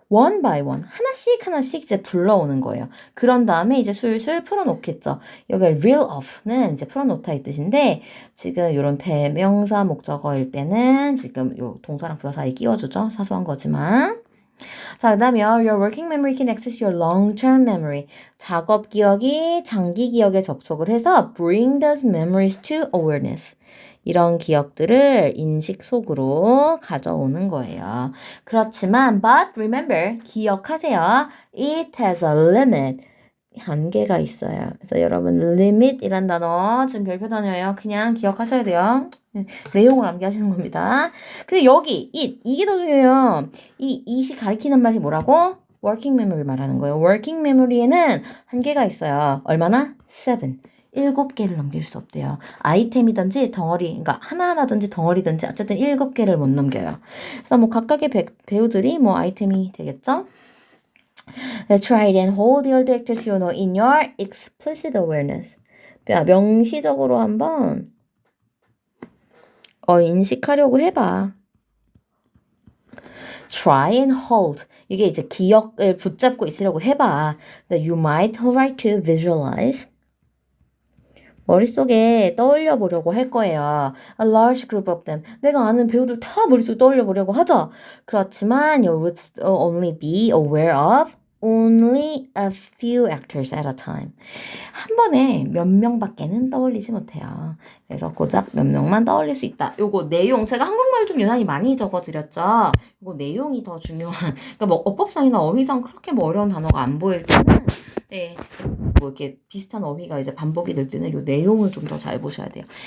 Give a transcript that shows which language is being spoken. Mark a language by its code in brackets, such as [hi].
[ko] one by one 하나씩 하나씩 이제 불러오는 거예요. 그런 다음에 이제 술술 풀어놓겠죠. 여기 reel off는 이제 풀어놓다 이 뜻인데 지금 이런 대명사 목적어일 때는 지금 요 동사랑 부사 사이 끼워주죠. 사소한 거지만. 자, 그 다음에 [en] your working memory can access your long-term memory. [ko] 작업 기억이 장기 기억에 접속을 해서 [en] bring those memories to awareness. [ko] 이런 기억들을 인식 속으로 가져오는 거예요. 그렇지만 [en] but remember [ko] 기억하세요. [en] It has a limit. [ko] 한계가 있어요. 그래서 여러분 limit이란 단어 지금 별표 단어예요. 그냥 기억하셔야 돼요. 내용을 암기하시는 겁니다. 근데 여기 이게 더 중요해요. 이 it이 가리키는 말이 뭐라고? working memory 말하는 거예요. working memory에는 한계가 있어요. 얼마나? 7. 7개를 넘길 수 없대요. 아이템이든지 덩어리, 그러니까 하나하나든지 덩어리든지 어쨌든 7개를 못 넘겨요. 그래서 뭐 각각의 배우들이 뭐 아이템이 되겠죠? [en] Try it and hold the old actors you know in your explicit awareness. [ko] 명시적으로 한번 인식하려고 해봐. [en] Try and hold. [ko] 이게 이제 기억을 붙잡고 있으려고 해봐. [en] That you might try to visualize. [ko] 머릿속에 떠올려 보려고 할 거예요. [en] A large group of them. [ko] 내가 아는 배우들 다 머릿속에 떠올려 보려고 하죠. 그렇지만 [en] you would only be aware of only a few actors at a time. [ko] 한 번에 몇 명밖에는 떠올리지 못해요. 그래서 고작 몇 명만 떠올릴 수 있다. 요거 내용 제가 한국말 좀 유난히 많이 적어드렸죠. 요거 내용이 더 중요한. 그러니까 뭐 어법상이나 어휘상 그렇게 뭐 어려운 단어가 안 보일 때는 네. 뭐 이렇게 비슷한 어휘가 이제 반복이 될 때는 요 내용을 좀 더 잘 보셔야 돼요.